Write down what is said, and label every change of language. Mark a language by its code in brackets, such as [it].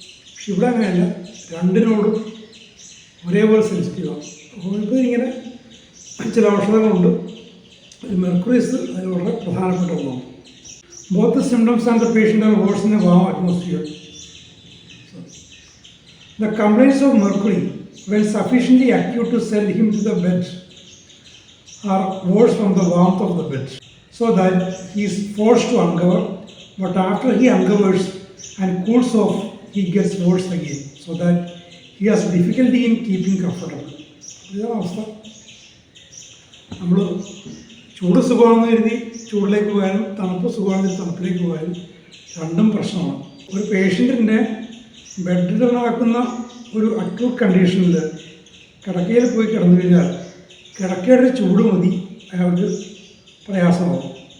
[ml] പക്ഷെ ഇവിടെ അങ്ങനെയല്ല, രണ്ടിനോടും ഒരേപോലെ സെൻസിറ്റീവാണ്. അപ്പോൾ ഇപ്പോൾ ഇങ്ങനെ ചില ഔഷധങ്ങളുണ്ട്. മെർക്കുറീസ് അതിന് വളരെ പ്രധാനപ്പെട്ട ഒന്നാണ്. [en] Both the symptoms and the patient are worse in a warm atmosphere. The complaints of mercury when sufficiently acute to send him to the bed are worse from the warmth of the bed, so that he is forced to uncover, but after he uncovers and cools off, he gets worse again, so that he has difficulty in keeping comfortable. [ml] ഇതാണ് അവസ്ഥ. നമ്മൾ ചൂട് സുഖമാണെന്ന് കരുതി ചൂടിലേക്ക് പോയാലും തണുപ്പ് സുഖമാണെന്ന് തണുപ്പിലേക്ക് പോയാലും രണ്ടും പ്രശ്നമാണ്. ഒരു പേഷ്യൻറ്റിൻ്റെ ബെഡിലാക്കുന്ന ഒരു അക്യൂട്ട് കണ്ടീഷനിൽ കിടക്കയിൽ പോയി കിടന്നു കഴിഞ്ഞാൽ കിടക്കയുടെ ചൂട് മതി അയാൾക്ക് പ്രയാസമാകും.